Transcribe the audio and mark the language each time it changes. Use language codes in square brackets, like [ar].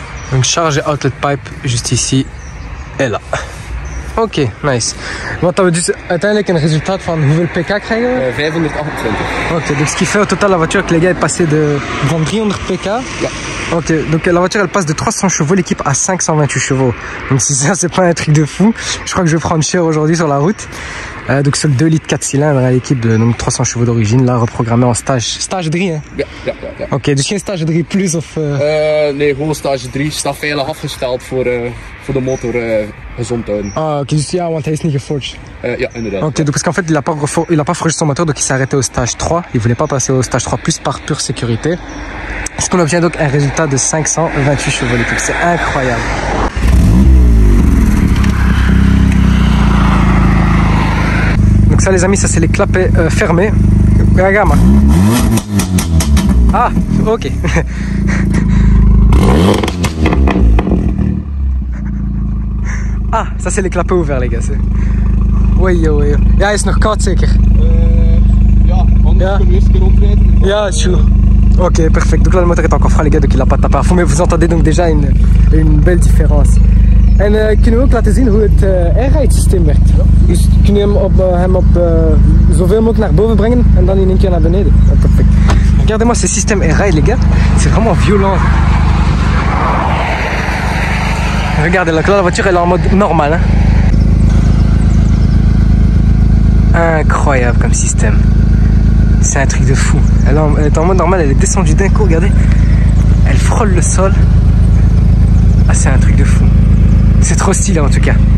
[fr] Donc charge et outlet pipe juste ici et là. Ok, nice. [nl] Wat we dus uiteindelijk een resultaat van hoeveel pk krijgen we? 528. [fr] Ok, donc ce qui fait au total la voiture que les gars est passée de 300 pk. [nl] Ja. [fr] Ok, donc la voiture elle passe de 300 chevaux, l'équipe à 528 chevaux. Donc si ça c'est pas un truc de fou, je crois que je vais prendre cher aujourd'hui sur la route. Donc c'est le 2 litres 4 cylindres à l'équipe de donc 300 chevaux d'origine, là reprogrammé en stage 3 hein? [nl] Ja. Ok, dus geen stage 3 plus of... Nee, gewoon stage 3. Staat veilig afgesteld voor de motor gezond te houden. Ah ok, dus ja, want hij is niet geforged. Ja, inderdaad. [fr] Ok, donc parce qu'en fait il a pas forgé son moteur, donc il s'est arrêté au stage 3. Il voulait pas passer au stage 3 plus par pure sécurité. Ce qu'on obtient donc un résultat de 528 chevaux l'équipe, c'est incroyable. Donc ça les amis, ça c'est les clapets fermés. Regarde. Ah, ok. Ah, ça c'est les klappen ouverts les gars. [nl] Oei, oei. Ja, hij is nog koud zeker? Ja, anders kunnen we eerst een keer rondrijden. Ja, sure. Ok, perfect. [fr] Donc là, le moteur est encore froid, les gars, donc il n'a pas tapé à fond. Mais vous entendez donc déjà une belle différence. [nl] En kunnen we ook laten zien hoe het airride-systeem werkt. Dus kunnen we hem op zoveel mogelijk naar boven brengen en dan in één keer naar beneden. Oh, perfect. [fr] Regardez-moi ce système airride, les gars. C'est vraiment violent. Regardez, là, la voiture elle est en mode normal. Hein. Incroyable comme système. C'est un truc de fou. Elle est en mode normal, elle est descendue d'un coup, regardez. Elle frôle le sol. Ah, c'est un truc de fou. C'est trop stylé en tout cas.